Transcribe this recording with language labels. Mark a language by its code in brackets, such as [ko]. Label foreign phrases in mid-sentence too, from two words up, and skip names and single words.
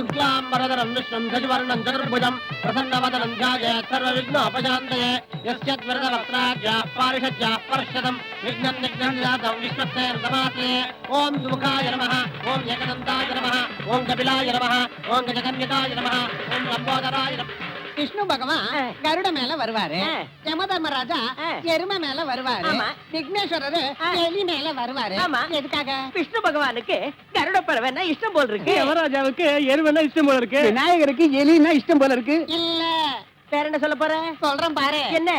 [sa] शुक्लाम्बरधरं विष्णुं शशिवर्णं चतुर्भुजं प्रसन्नवदनं ध्यायेत् सर्वविघ्नोपशान्तये यस्यद्वरदवक्त्राद्याः पारिषद्याः पर्षदं विघ्नं निघ्नन्दातं विश्वक्सेर्दमासे ॐ सुमुखाय नमः ॐ एकदन्ताय नमः ॐ कपिलाय नमः ॐ गजकन्यकाय नमः ॐ लम्बोदराय नमः [ta] விஷ்ணு பகவான் கருட மேல வருவாரு, யமதர்மராஜா எருமை மேல வருவாரு, விக்னேஸ்வரர் எலி மேல வருவாரு. எதுக்காக? விஷ்ணு பகவானுக்கு கருட பறவைன்னா இஷ்டம் போல இருக்கு, யமராஜாவுக்கு எருமைன்னா இஷ்டம் போல இருக்கு, விநாயகருக்கு எலின்னா இஷ்டம் போல இருக்கு. இல்ல வேற என்ன சொல்ல போற? சொல்றேன் பாரு. என்ன?